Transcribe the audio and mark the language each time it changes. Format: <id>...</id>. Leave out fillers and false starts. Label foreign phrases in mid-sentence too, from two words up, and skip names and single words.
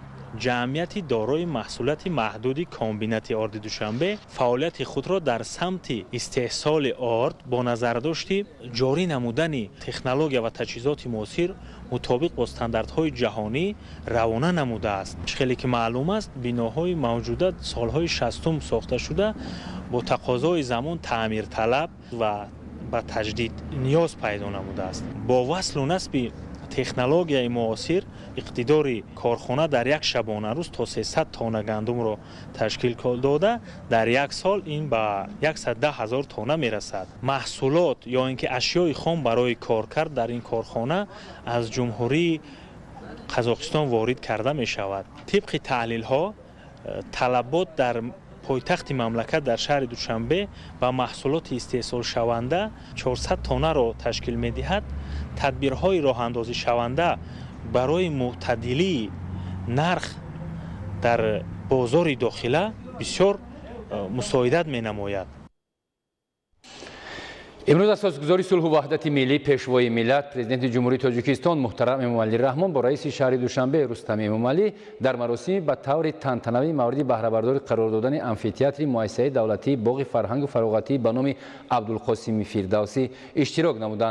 <fa>جمعیت دارای محصولات محدود کابینت ارد دوشنبه فعالیت خود را در سمت استحصال آرد با نظرداشت جاری نمودن تکنولوژی و تجهیزات معاصر مطابق با استانداردهای جهانی روانه نموده است. خیلی که معلوم است بناهای موجوده سالهای 60 ساخته شده با تقاضای زمان تعمیر طلب و به تجدید نیاز پیدا نموده است. با وصل و نصب</fa> <tg>технологияи муосир иқтидори корхона дар як шабона рӯз то 300 тонна гандумро ташкил дода дар як сол ин ба 110,000 тонна мерасад. маҳсулот ё ин ки ашёи хом барои коркард дар ин корхона аз ҷумҳурии Қазоқистон ворид карда мешавад. тибқи таҳлилҳо талабот дар пойтахти мамлакат дар шаҳри Душанбе ба маҳсулоти истеҳсолшаванда 400 тоннаро ташкил медиҳад. тадбирҳои роҳандозишаванда барои мӯътадилии нарх дар бозори дохила бисёр мусоидат менамояд.</tg> <fa>امروز اساسگزاری صلح و وحدت ملی پیشوای ملت پرزیدنت جمهوری تاجیکستان محترم امامعلی رحمان با رئیس شهر دوشنبه رستم امامعلی در مراسمی به طور تنتنوی مورد بهره برداری قرار دادن آمفی‌تئاتر مؤسسه دولتی باغ فرهنگ و فراغتی به نام عبدالقاسم فردوسی اشتراک نمودند.</fa>